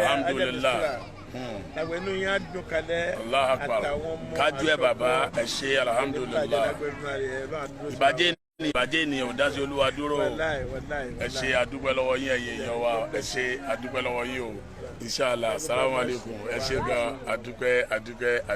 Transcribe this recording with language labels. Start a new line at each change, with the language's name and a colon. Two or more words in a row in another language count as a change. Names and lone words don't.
Yoruba: alhamdulillah àwọn ẹnu yẹn á dùn kalẹ̀ àtàwọn ọmọ kájú ẹ bàbá ẹ ṣe alhamdulillah ìbàjẹ́ ènìyàn ò dá sí Olúwa dúró ẹ ṣe àdúpẹ́ lọ́wọ́ yín ẹ̀yẹ èèyàn wa ẹ ṣe àdúpẹ́ lọ́wọ́ yín o
Arabic: إن شاء الله السلام عليكم
Yoruba: ẹ ṣe gan àdúpẹ́.